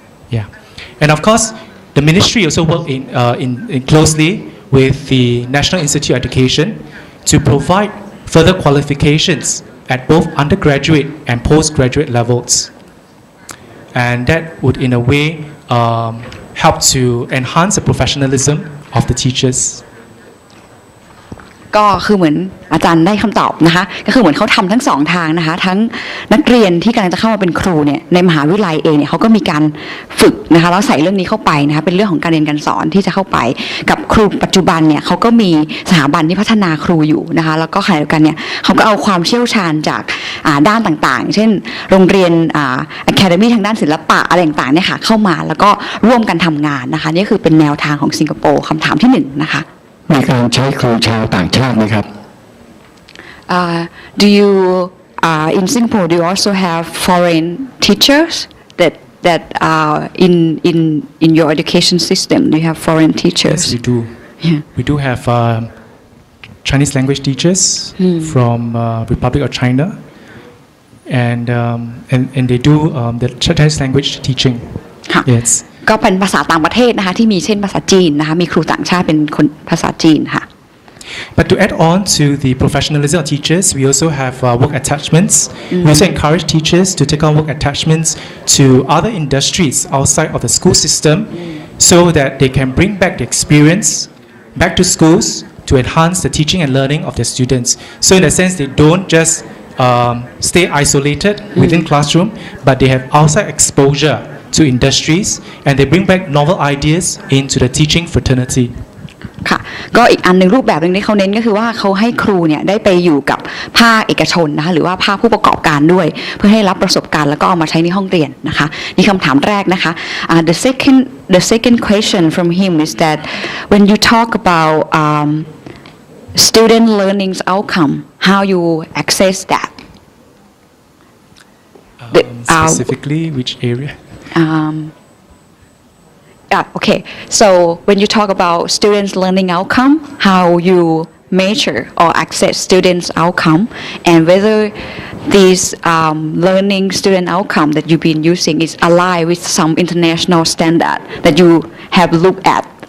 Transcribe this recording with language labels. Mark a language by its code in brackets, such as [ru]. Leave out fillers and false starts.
[en] Yeah, and of course, the ministry also work in closely with the National Institute of Education to provide further qualifications at both undergraduate and postgraduate levels, and that would, in a way, help to enhance the professionalism of the teachers. [th] ก็คือเหมือนอาจารย์ได้คำตอบนะคะก็คือเหมือนเขาทำทั้ง2ทางนะคะทั้งนักเรียนที่กำลังจะเข้ามาเป็นครูเนี่ยในมหาวิทยาลัยเองเนี่ยเขาก็มีการฝึกนะคะแล้วใส่เรื่องนี้เข้าไปนะคะเป็นเรื่องของการเรียนการสอนที่จะเข้าไปกับครูปัจจุบันเนี่ยเขาก็มีสถาบันที่พัฒนาครูอยู่นะคะแล้วก็ขณะเดียวกันเนี่ยเขาก็เอาความเชี่ยวชาญจากด้านต่างๆเช่นโรงเรียนAcademy ทางด้านศิลปะอะไรต่างๆเนี่ยค่ะเข้ามาแล้วก็ร่วมกันทำงานนะคะนี่คือเป็นแนวทางของสิงคโปร์คำถามที่1นะคะ มีการใช้ครูชาวต่างชาติไหมครับ [en] Do you in Singapore do you also have foreign teachers that are in your education system? Do you have foreign teachers? Yes, we do. Yeah. We do have Chinese language teachers from Republic of China, and they do the Chinese language teaching. Yes. [th] ก็เป็นภาษาต่างประเทศนะคะที่มีเช่นภาษาจีนนะคะมีครูต่างชาติเป็นคนภาษาจีนค่ะ [en] But to add on to the professionalism of teachers, we also have work attachments. We also encourage teachers to take on work attachments to other industries outside of the school system so that they can bring back the experience back to schools to enhance the teaching and learning of their students. So in a sense, they don't just stay isolated within classroom, but they have outside exposure to industries and they bring back novel ideas into the teaching fraternity. [th] ค่ะก็อีกอันหนึ่งรูปแบบหนึ่งที่เขาเน้นก็คือว่าเขาให้ครูเนี่ยได้ไปอยู่กับภาคเอกชนนะคะหรือว่าภาคผู้ประกอบการด้วยเพื่อให้รับประสบการณ์แล้วก็เอามาใช้ในห้องเรียนนะคะนี่คำถามแรกนะคะ [en] the second question from him is that when you talk about student learning's outcome how you access that Specifically which area okay, so when you talk about students' learning outcome, how you measure or access students' outcome, and whether this learning student outcome that you've been using is aligned with some international standard that you have looked at.